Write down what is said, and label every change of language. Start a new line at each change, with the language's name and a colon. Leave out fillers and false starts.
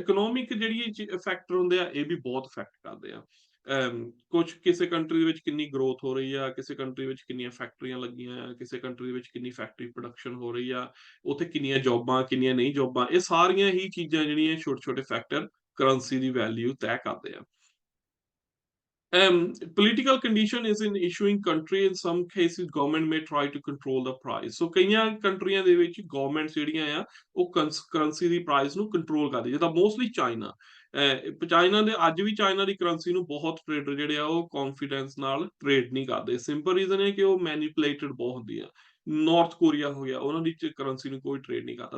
Punjabi: Economic ਜਿਹੜੀ factor ਹੁੰਦੇ ਆ, ਇਹ ਵੀ ਬਹੁਤ ਇਫੈਕਟ ਕਰਦੇ ਆ। ਕੁਛ ਕਿਸੇ ਕੰਟਰੀ ਦੇ ਵਿੱਚ ਕਿੰਨੀ ਗਰੋਥ ਹੋ ਰਹੀ ਆ, ਕਿਸੇ ਕੰਟਰੀ ਵਿੱਚ ਕਿੰਨੀਆਂ ਫੈਕਟਰੀਆਂ ਲੱਗੀਆਂ ਆ, ਕਿਸੇ ਕੰਟਰੀ ਦੇ ਵਿੱਚ ਕਿੰਨੀ ਫੈਕਟਰੀ ਪ੍ਰੋਡਕਸ਼ਨ ਹੋ ਰਹੀ ਆ, ਉੱਥੇ ਕਿੰਨੀਆਂ ਜੌਬਾਂ, ਕਿੰਨੀਆਂ ਨਹੀਂ ਜੌਬਾਂ, ਇਹ ਸਾਰੀਆਂ ਹੀ ਚੀਜ਼ਾਂ ਜਿਹੜੀਆਂ ਛੋਟੇ ਛੋਟੇ ਫੈਕਟਰ ਕਰੰਸੀ ਦੀ ਵੈਲਿਊ ਤੈਅ ਕਰਦੇ ਆ।
English: Political condition is in issuing country. In some cases, government may try to control the price.
Punjabi: So ਕਈਆਂ ਕੰਟਰੀਆਂ ਦੇ ਵਿੱਚ ਗਵਰਨਮੈਂਟਸ ਜਿਹੜੀਆਂ ਆ ਉਹ ਕਰੰਸੀ ਦੀ ਪ੍ਰਾਈਸ ਨੂੰ ਕੰਟਰੋਲ ਕਰਦੀ, ਜਿੱਦਾਂ ਮੋਸਟਲੀ ਚਾਈਨਾ। ਚਾਈਨਾ ਦੇ ਅੱਜ ਵੀ ਚਾਈਨਾ ਦੀ ਕਰੰਸੀ ਨੂੰ ਬਹੁਤ ਟ੍ਰੇਡਰ ਜਿਹੜੇ ਆ ਉਹ ਕੌਨਫੀਡੈਂਸ ਨਾਲ ਟ੍ਰੇਡ ਨਹੀਂ ਕਰਦੇ। ਸਿੰਪਲ ਰੀਜ਼ਨ ਹੈ ਕਿ ਉਹ ਮੈਨੀਪੂਲੇਟਡ ਬਹੁਤ ਹੁੰਦੀ ਆ। ਨਾਰਥ ਕੋਰੀਆ ਹੋ ਗਿਆ, ਉਹਨਾਂ ਦੀ ਕਰੰਸੀ ਨੂੰ ਕੋਈ ਟ੍ਰੇਡ ਨਹੀਂ ਕਰਦਾ।